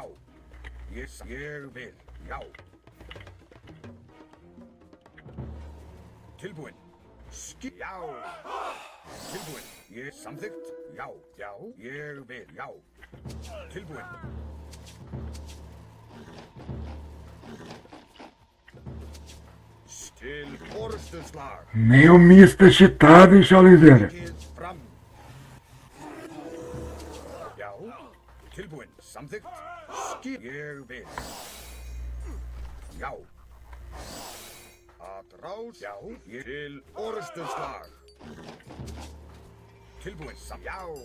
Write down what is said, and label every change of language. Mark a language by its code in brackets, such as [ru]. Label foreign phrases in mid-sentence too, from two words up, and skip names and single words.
[is] Ég vil. Já. Tilbúin. Skip. Já. Tilbúin. Samþykkt. Já. Já. Ég vil. Já. Tilbúin. Til orustuslag. [pt] Nem o Mista cheatado, hein, Charlizeira? [is] Sækið fram. Já. Tilbúin. Samþykkt. Skip. Ég vil. Já. Atrás. Já. Til orustuslag. Tilbúin. Já.